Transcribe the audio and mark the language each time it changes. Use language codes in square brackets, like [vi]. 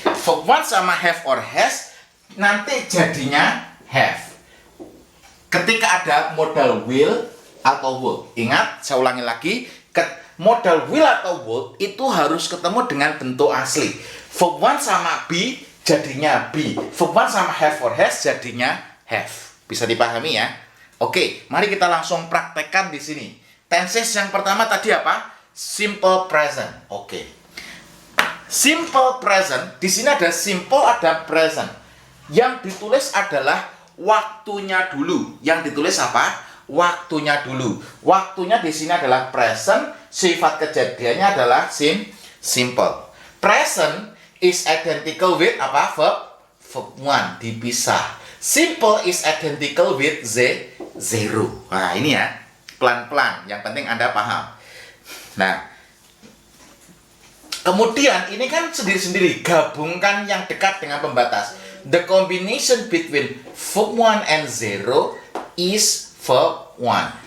[id] Verb 1 sama have or has nanti jadinya have. Ketika ada modal will atau would. Ingat, saya ulangi lagi, modal will atau would itu harus ketemu dengan bentuk asli. Verb 1 sama be jadinya be. Verb 1 sama have or has jadinya have. Bisa dipahami ya? Oke, mari kita langsung praktekkan di sini. Tenses yang pertama tadi apa? Simple present. Oke. Simple present, di sini ada simple, ada present. Yang ditulis adalah waktunya dulu. Yang ditulis apa? Waktunya dulu. Waktunya di sini adalah present, sifat kejadiannya adalah simple. [en] Present is identical with [id] apa? [en] Verb 1 [id] dipisah. [en] Simple is identical with zero. [id] Nah, ini ya. Pelan-pelan, yang penting Anda paham. Nah, kemudian ini kan sendiri-sendiri, gabungkan yang dekat dengan pembatas. [en] The combination between verb 1 and 0 is verb 1.